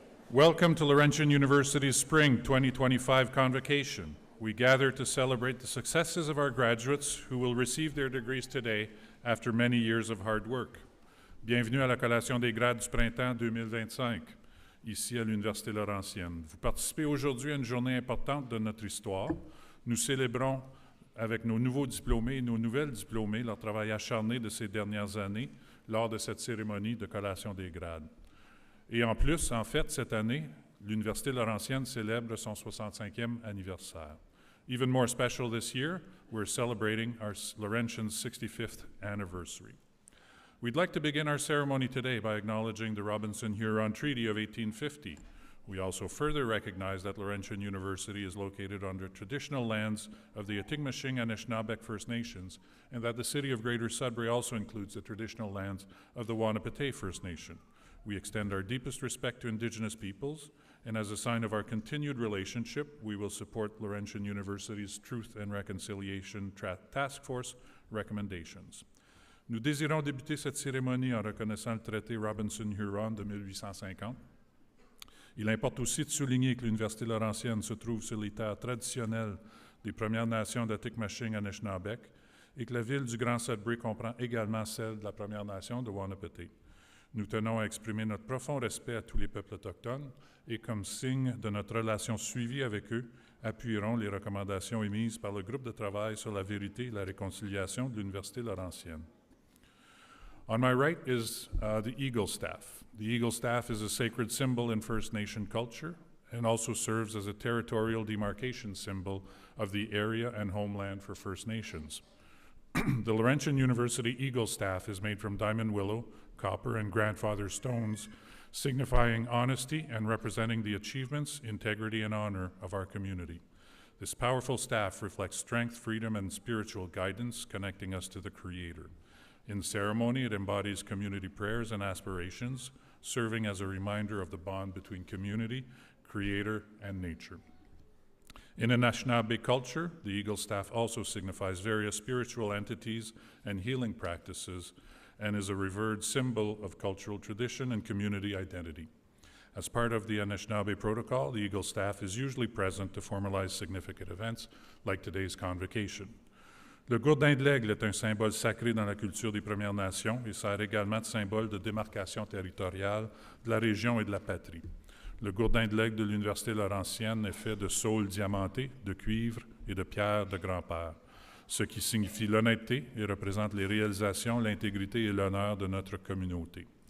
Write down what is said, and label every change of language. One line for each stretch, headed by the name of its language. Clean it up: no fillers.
English: Welcome to Laurentian University's Spring 2025 Convocation. We gather to celebrate the successes of our graduates who will receive their degrees today after many years of hard work.
French: Bienvenue à la collation des grades du printemps 2025. Ici à l'Université Laurentienne. Vous participez aujourd'hui à une journée importante de notre histoire. Nous célébrons avec nos nouveaux diplômés et nos nouvelles diplômées leur travail acharné de ces dernières années lors de cette cérémonie de collation des grades. Et en plus, en fait, cette année, l'Université Laurentienne célèbre son 65e anniversaire.
English: Even more special this year, we're celebrating our Laurentian's 65th anniversary. We'd like to begin our ceremony today by acknowledging the Robinson-Huron Treaty of 1850. We also further recognize that Laurentian University is located on the traditional lands of the Atigmashing and Anishinaabeg First Nations, and that the city of Greater Sudbury also includes the traditional lands of the Wahnapitae First Nation. We extend our deepest respect to Indigenous peoples, and as a sign of our continued relationship, we will support Laurentian University's Truth and Reconciliation Task Force recommendations.
French: Nous désirons débuter cette cérémonie en reconnaissant le traité Robinson-Huron de 1850. Il importe aussi de souligner que l'Université Laurentienne se trouve sur les terres traditionnelles des Premières Nations d'Atikomachiq-Anishinaabeg et que la ville du Grand Sudbury comprend également celle de la Première Nation de Wahnapitae. Nous tenons à exprimer notre profond respect à tous les peuples autochtones et comme signe de notre relation suivie avec eux, appuierons les recommandations émises par le groupe de travail sur la vérité et la réconciliation de l'Université Laurentienne.
English: On my right is the Eagle Staff. The Eagle Staff is a sacred symbol in First Nation culture and also serves as a territorial demarcation symbol of the area and homeland for First Nations. The Laurentian University Eagle Staff is made from diamond willow, copper, and grandfather stones, signifying honesty and representing the achievements, integrity, and honor of our community. This powerful staff reflects strength, freedom, and spiritual guidance, connecting us to the Creator. In ceremony, it embodies community prayers and aspirations, serving as a reminder of the bond between community, creator, and nature. In Anishinaabe culture, the eagle staff also signifies various spiritual entities and healing practices and is a revered symbol of cultural tradition and community identity. As part of the Anishinaabe protocol, the eagle staff is usually present to formalize significant events like today's convocation.
French: Le gourdin de l'aigle est un symbole sacré dans la culture des Premières Nations et sert également de symbole de démarcation territoriale de la région et de la patrie. Le gourdin de l'aigle de l'Université Laurentienne est fait de saules diamantés, de cuivre et de pierres de grand-père, ce qui signifie l'honnêteté et représente les réalisations, l'intégrité et l'honneur de notre communauté.